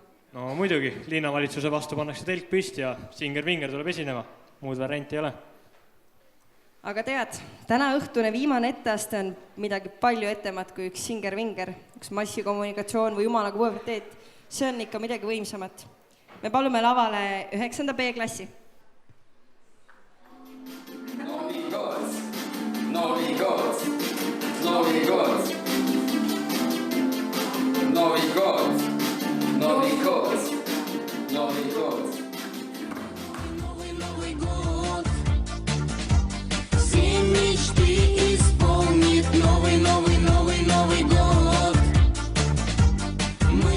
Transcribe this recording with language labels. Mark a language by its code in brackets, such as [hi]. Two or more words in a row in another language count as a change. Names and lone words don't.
[et] No muidugi, linnavalitsuse vastu pannakse telk püsti ja Singer-Vinger tuleb esinema. Muud varianti ei ole. Aga tead, täna õhtune viimane etteaste on midagi palju ettemat kui üks Singer-Vinger, üks massikommunikatsioon või jumala puberteet. See on ikka midagi võimsamat. Me palume lavale 9. B-klassi. [ru] Новый год, Новый год, Новый год, Новый год, Новый год, Новый год. Новый год, все мечты исполнит. Новый год,